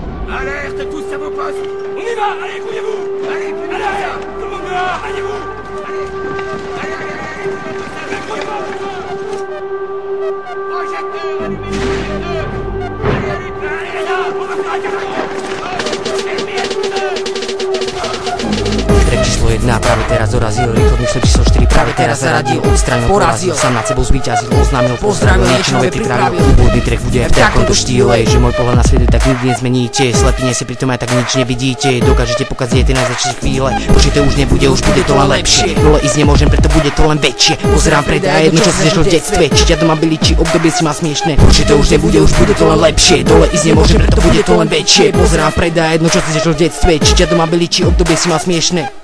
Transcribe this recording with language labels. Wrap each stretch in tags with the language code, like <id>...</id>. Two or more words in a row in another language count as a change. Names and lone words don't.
<fr>Alerte tous à vos postes. On y va, allez, grouillez-vous. Allez, allez, tout le monde dehors, allez-vous. Allez, projecteur, allumez les projecteurs. Allez, là, on va faire un carreau.</fr> <sk>Track číslo 1 práve teraz dorazil, rýchlo mysle číslo 4 práve teraz zaradil, odstranil, porazil, sám nad sebou zvíťazil, oznámil, pozdravil, niečo nové pripravil. Úvodný track bude v takomto štýle, že môj pohľad na svet tak nikdy nezmeníte, slepine si pritom aj tak nič nevidíte, dokážete pokazieť tie najzväčšie chvíle, už to už nebude, už bude to len lepšie, dole ísť nemôžem, preto bude to len väčšie, pozerám pred a jedno čo si zažil v detstve, či ťa doma byli, či obdobie si má smiešne, už to už nebude, už bude to len lepšie, dole ísť nemôžem, preto bude to len väčšie, pozerám pred a jedno čo si zažil v detstve, či ťa doma byli, či obdobie si má smiešne.</sk>